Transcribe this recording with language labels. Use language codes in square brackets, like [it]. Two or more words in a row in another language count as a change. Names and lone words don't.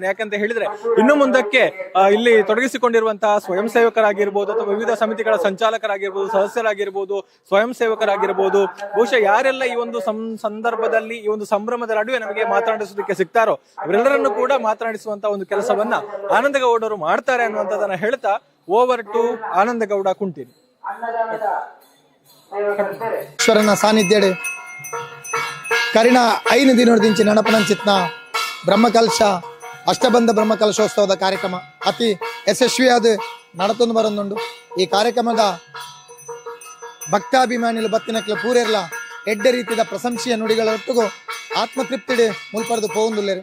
[kn] ಯಾಕಂತ ಹೇಳಿದ್ರೆ ಇನ್ನು ಮುಂದಕ್ಕೆ ಇಲ್ಲಿ ತೊಡಗಿಸಿಕೊಂಡಿರುವಂತಹ ಸ್ವಯಂ ಸೇವಕರಾಗಿರ್ಬೋದು ಅಥವಾ ವಿವಿಧ ಸಮಿತಿಗಳ ಸಂಚಾಲಕರಾಗಿರ್ಬೋದು, ಸದಸ್ಯರಾಗಿರ್ಬೋದು, ಸ್ವಯಂ ಸೇವಕರಾಗಿರ್ಬೋದು, ಬಹುಶಃ ಯಾರೆಲ್ಲ ಈ ಒಂದು ಸಂದರ್ಭದಲ್ಲಿ ಈ ಒಂದು ಸಂಭ್ರಮದ ನಡುವೆ ನಮಗೆ ಮಾತನಾಡಿಸೋದಕ್ಕೆ ಸಿಗ್ತಾರೋ ಅವರೆಲ್ಲರನ್ನು ಕೂಡ ಮಾತನಾಡಿಸುವಂತ ಒಂದು ಕೆಲಸವನ್ನ ಆನಂದ ಗೌಡರು ಮಾಡ್ತಾರೆ ಅನ್ನುವಂಥದ್ದನ್ನ ಹೇಳ್ತಾ [en] over to [kn] ಆನಂದ ಗೌಡ ಕುಂಟೀನಿ. [tcy] ಈಶ್ವರನ ಸಾನ್ನಿಧ್ಯಡೆ ಕರಿಣ 5 ದಿನದಿಂಚಿ ನಡಪನಂಚಿತ್ನ ಬ್ರಹ್ಮಕಲಶ ಅಷ್ಟಬಂಧ ಬ್ರಹ್ಮಕಲಶೋತ್ಸವದ ಕಾರ್ಯಕ್ರಮ ಅತಿ ಯಶಸ್ವಿಯಾದ ನಡತೊಂದು ಬರೋದುಂಡು. ಈ ಕಾರ್ಯಕ್ರಮದ ಭಕ್ತಾಭಿಮಾನಿಗಳು ಬತ್ತಿನಕ್ಲೆ ಪೂರೆರ್ಲ ಎಡ್ಡ ರೀತಿಯ ಪ್ರಶಂಸೆಯ ನುಡಿಗಳ ಒಟ್ಟಿಗೂ ಆತ್ಮತೃಪ್ತಿಡೆ ಮುಲ್ಪರೆದು ಪೋವುಂದುಲ್ಲೇರು.